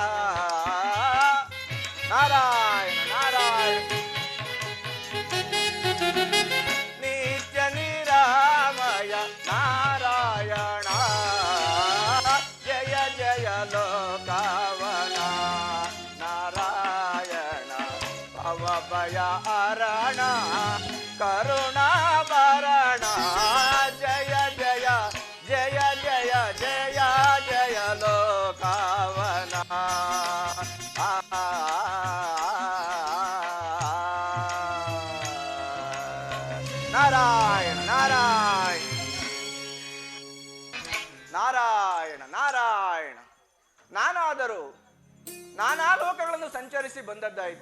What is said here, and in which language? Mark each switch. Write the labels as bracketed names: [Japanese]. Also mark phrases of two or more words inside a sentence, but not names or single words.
[Kannada] ನಾರಾಯಣ ನಾರಾಯಣ ನಿತ್ಯ ನಿರಾಮಯ ನಾರಾಯಣ ಜಯ ಜಯ ಲೋಕವನ ನಾರಾಯಣ ಭವಭಯ ಹರಣ ಕರುಣಾಭರಣ ಜಯ ಜಯ ಜಯ ಜಯ ಜಯ ಜಯ ಲೋಕವನ ನಾರಾಯಣ ನಾರಾಯಣ ನಾರಾಯಣ ನಾರಾಯಣ ನಾನಾದರೂ ನಾನಾ ಲೋಕಗಳನ್ನು ಸಂಚರಿಸಿ ಬಂದದ್ದಾಯಿತು.